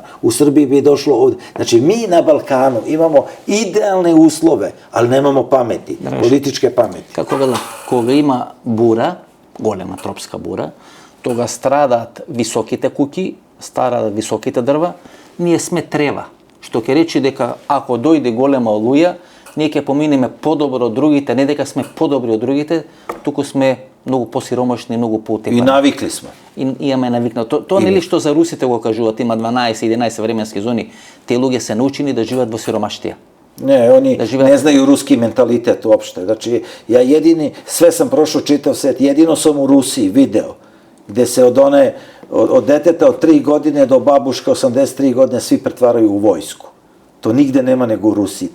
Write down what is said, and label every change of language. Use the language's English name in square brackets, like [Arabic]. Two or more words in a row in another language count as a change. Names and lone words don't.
[Serbian] U Srbiji bi došlo ovde. Znači, mi na Balkanu imamo idealne uslove, ali nemamo pameti, političke pameti. [Macedonian] Како гледам, кога има бура, голема тропска бура, тога страдат високите куки, страдат високите дрва, није сме трева. Што ќе речи дека ако дојде голема олуја, ние ќе поминеме подобро од другите, не дека сме подобри од другите, туку сме многу посиромашни, многу поутепани. И навикли сме. И имаме навикнато. Тоа нели што за русите го кажуваат, има 12-11 временски зони, тие луѓе се научени да живеат во сиромаштија. [Serbian] Ne, oni ne znaju ruski mentalitet uopšte. Znači, ja jedini, sve sam prošao čitav svet, jedino sam u Rusiji video, gde se od deteta od 3 godine do babuška 83 godine svi pretvaraju u vojsku. To nigde nema nego u Rusiji.